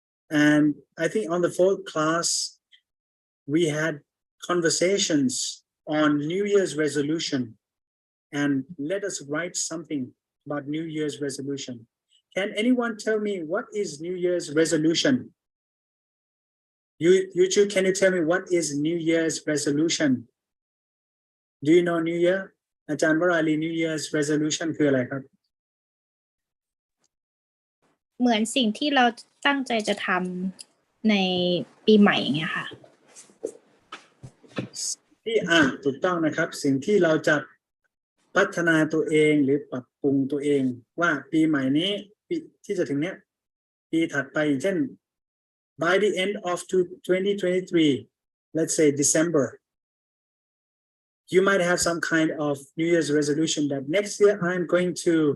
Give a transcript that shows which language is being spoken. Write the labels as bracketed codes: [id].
[en] And I think on the 4th class, we had conversations on New Year's resolution and let us write something about New Year's resolution. Can anyone tell me what is New Year's resolution? You two, can you tell me what is New Year's resolution? Do you know New Year? [th] อาจารย์วราลี New Year's resolution คืออะไรครับ เหมือนสิ่งที่เราตั้งใจจะทำในปีใหม่เงี้ยค่ะ ที่ถูกต้องนะครับสิ่งที่เราจะพัฒนาตัวเองหรือปรับปรุงตัวเองว่าปีใหม่นี้ปีที่จะถึงเนี้ยปีถัดไปอย่างเช่น [en] by the end of 2023 let's say December you might have some kind of New Year's resolution that next year I'm going to